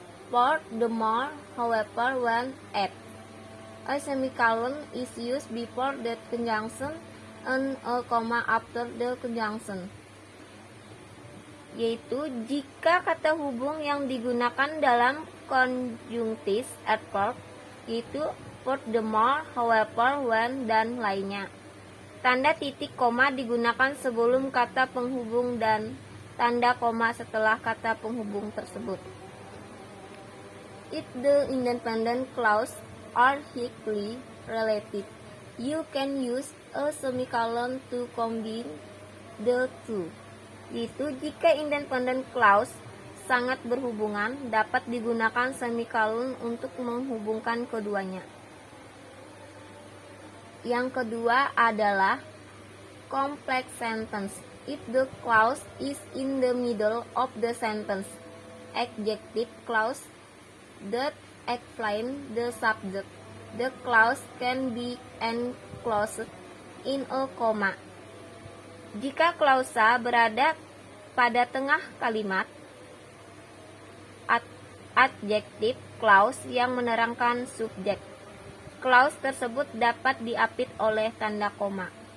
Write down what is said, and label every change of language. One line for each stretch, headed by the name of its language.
English: For the more, however, when at. A semicolon is used before the conjunction and a comma after the conjunction.
Indonesian: Yaitu jika kata hubung yang digunakan dalam conjunctive adverb yaitu
English: for the more, however, when,
Indonesian: dan lainnya. Tanda titik koma digunakan sebelum kata penghubung dan tanda koma setelah kata penghubung tersebut.
English: If the independent clause are highly related, you can use a semicolon to combine the two.
Indonesian: Itu jika independent clause sangat berhubungan, dapat digunakan semicolon untuk menghubungkan keduanya. Yang kedua adalah complex sentence.
English: If the clause is in the middle of the sentence, adjective clause that explain the subject, the clause can be enclosed in a comma.
Indonesian: Jika klausa berada pada tengah kalimat, adjective clause yang menerangkan subjek. Clause tersebut dapat diapit oleh tanda koma.